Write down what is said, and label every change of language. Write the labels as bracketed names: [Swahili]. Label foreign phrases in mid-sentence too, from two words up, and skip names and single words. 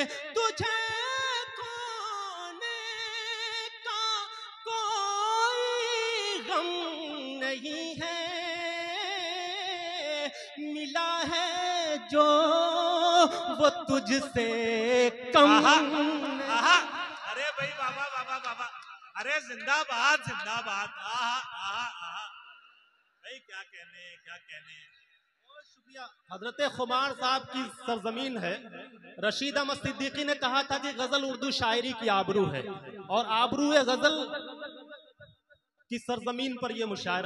[Hindi] तुझे खोने का कोई गम नहीं है। मिला है जो वो तुझसे कम। आहा आहा। अरे भाई बाबा बाबा बाबा, अरे जिंदाबाद जिंदाबाद। आहा आहा आहा। भाई क्या कहने क्या कहने। बहुत शुक्रिया। हजरत खुमार साहब की सरजमीन है। रशीद अहमद सिद्दीकी ने कहा था कि गजल उर्दू शायरी की आबरू है, और आबरू गजल की सरजमीन पर यह मुशायरा।